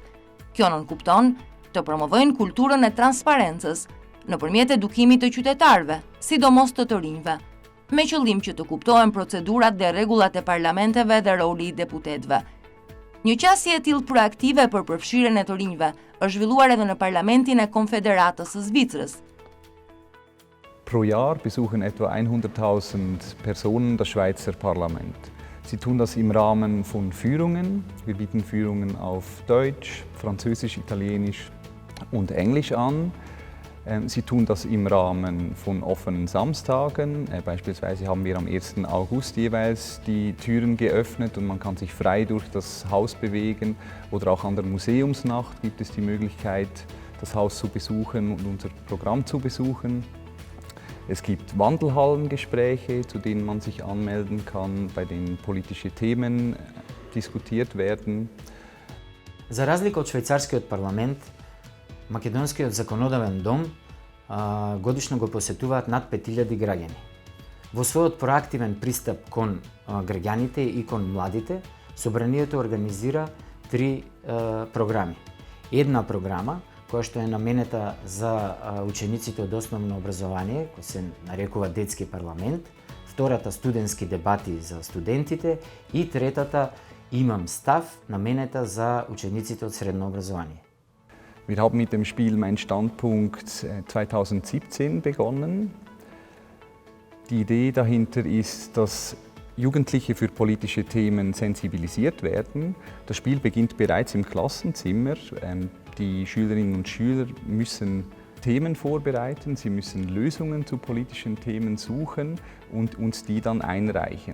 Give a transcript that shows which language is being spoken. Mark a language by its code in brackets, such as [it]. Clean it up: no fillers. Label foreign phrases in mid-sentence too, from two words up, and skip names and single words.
[sq] Kjo nënkupton të promovojnë kulturën e transparencës nëpërmjet edukimit të qytetarëve, sidomos të rinjve, me qëllim që të kuptohen procedurat dhe rregullat e parlamenteve dhe roli i deputetëve. Një qasje e tillë proaktive për përfshirjen e të rinjve është zhvilluar edhe në Parlamentin e Konfederatës së Zvicrës. [de] Pro Jahr besuchen etwa 100.000 Personen das Schweizer Parlament. Sie tun das im Rahmen von Führungen. Wir bieten Führungen auf Deutsch, Französisch, Italienisch und Englisch an. Sie tun das im Rahmen von offenen Samstagen. Beispielsweise haben wir am 1. August jeweils die Türen geöffnet und man kann sich frei durch das Haus bewegen. Oder auch an der Museumsnacht gibt es die Möglichkeit, das Haus zu besuchen und unser Programm zu besuchen. Es gibt Wandelhallengespräche, zu denen man sich anmelden kann, bei denen politische Themen diskutiert werden. [mk] За разлика од швајцарскиот парламент, македонскиот законодавен дом годишно го посетуваат над 5000 граѓани. Во својот проактивен пристап кон граѓаните и кон младите, Собранието организира 3 програми. Една програма која што е наменета за учениците од основно образование, кој се нарекува детски парламент, втората студентски дебати за студентите и третата имам став, наменета за учениците од средно образование. [de] Wir haben mit dem Spiel Mein Standpunkt 2017 begonnen. Die Idee dahinter ist, dass Jugendliche für politische Themen sensibilisiert werden. Das Spiel beginnt bereits im Klassenzimmer. Die Schülerinnen und Schüler müssen Themen vorbereiten, sie müssen Lösungen zu politischen Themen suchen und uns die dann einreichen.